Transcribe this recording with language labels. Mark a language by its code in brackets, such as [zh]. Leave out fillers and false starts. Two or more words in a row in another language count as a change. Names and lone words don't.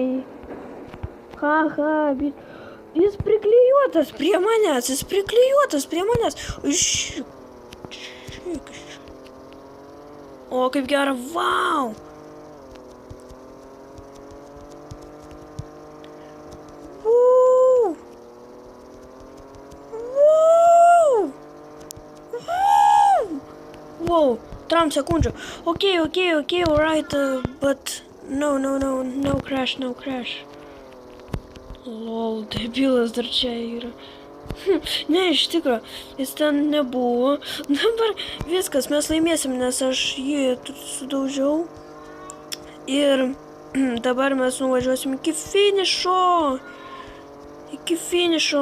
[lt] Haha, jis priklijuotas prie manęs, O, kaip gera, vau. Wow, 3 sekundžių. [en] Okay, alright, but no crash. [lt] Lol, debilas dar čia yra. Ne, iš tikro, jis ten nebuvo. Dabar viskas, mes laimėsim, nes aš jį sudaužiau. Ir dabar mes nuvažiuosim iki finišo.